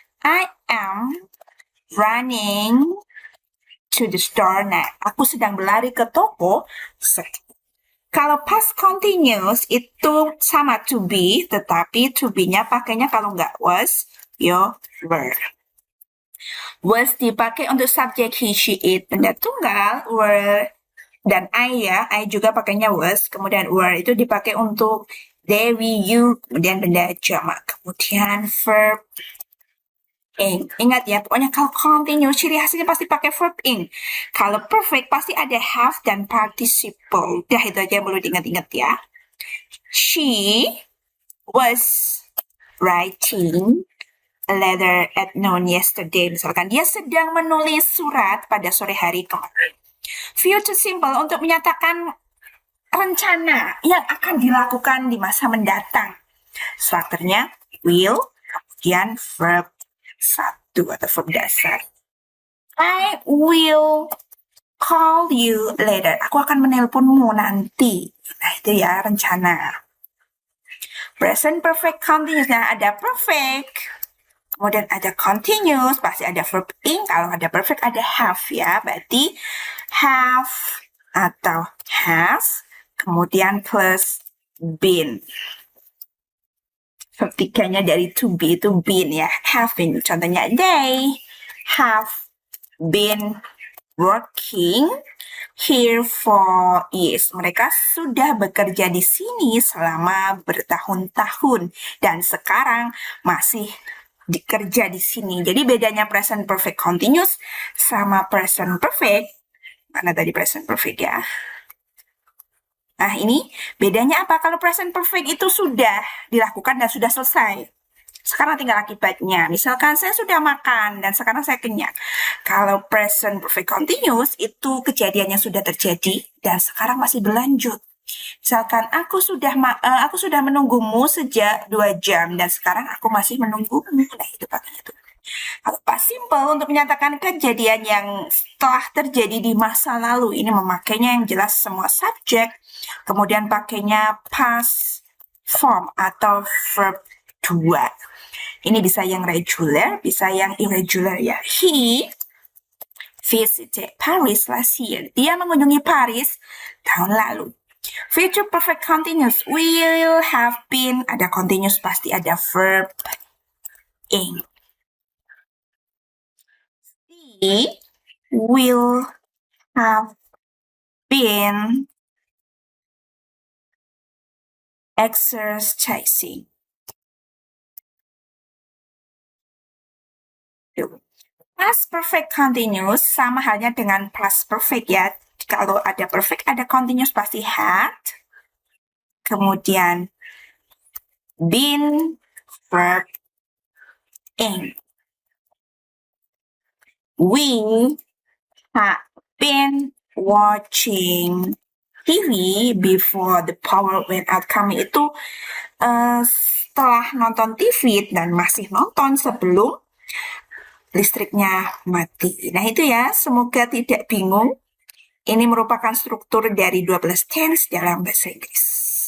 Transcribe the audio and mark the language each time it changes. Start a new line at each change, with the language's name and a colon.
English: I am running to the store.
Indonesian: Nah, aku sedang berlari ke toko. Kalau past continuous itu sama to be, tetapi to be-nya pakainya kalau nggak was,
English: you were.
Indonesian: Was dipakai untuk subjek he, she, it, benda tunggal, were, dan I ya, I juga pakainya was, kemudian were itu dipakai untuk they, we, you, kemudian benda jamak, kemudian verb ing. Ingat ya, pokoknya kalau continuous ciri khasnya pasti pakai verb ing. Kalau perfect pasti ada have dan participle. Udah itu aja yang perlu diingat-ingat ya.
English: She was writing a letter at noon yesterday.
Indonesian: Misalkan dia sedang menulis surat pada sore hari kemarin. Future simple untuk menyatakan rencana yang akan dilakukan di masa mendatang. Strukturnya will, kemudian verb satu atau verb dasar.
English: I will call you later.
Indonesian: Aku akan menelponmu nanti. Nah, itu ya rencana.
English: Present perfect continuous.
Indonesian: Nah, ada perfect. Kemudian ada continuous. Pasti ada verb ing. Kalau ada perfect ada have ya. Berarti have atau has. Kemudian plus been. Verb tiganya dari to be itu been ya.
English: Have been.
Indonesian: Contohnya
English: they have been working here for years.
Indonesian: Mereka sudah bekerja di sini selama bertahun-tahun dan sekarang masih dikerja di sini. Jadi bedanya present perfect continuous sama present perfect. Mana tadi present perfect ya? Nah, ini bedanya apa? Kalau present perfect itu sudah dilakukan dan sudah selesai. Sekarang tinggal akibatnya. Misalkan saya sudah makan dan sekarang saya kenyang. Kalau present perfect continuous itu kejadiannya sudah terjadi dan sekarang masih berlanjut. Misalkan aku sudah menunggumu sejak 2 jam dan sekarang aku masih menunggumu. Nah, itu pakainya itu. Kalau past simple untuk menyatakan kejadian yang telah terjadi di masa lalu, ini memakainya yang jelas semua subjek, kemudian pakainya past form atau verb 2. Ini bisa yang regular, bisa yang irregular ya.
English: He visited Paris last year.
Indonesian: Dia mengunjungi Paris tahun lalu.
English: Future perfect continuous will have been,
Indonesian: ada continuous pasti ada
English: verb ing. He will have been exercising.
Indonesian: Past perfect continuous sama halnya dengan past perfect ya. Kalau ada perfect, ada continuous pasti had. Kemudian been, verb ing.
English: We have been watching TV before the power went out.
Indonesian: Kami itu setelah nonton TV dan masih nonton sebelum listriknya mati. Nah itu ya, semoga tidak bingung. Ini merupakan struktur dari 12 tense dalam bahasa Inggris.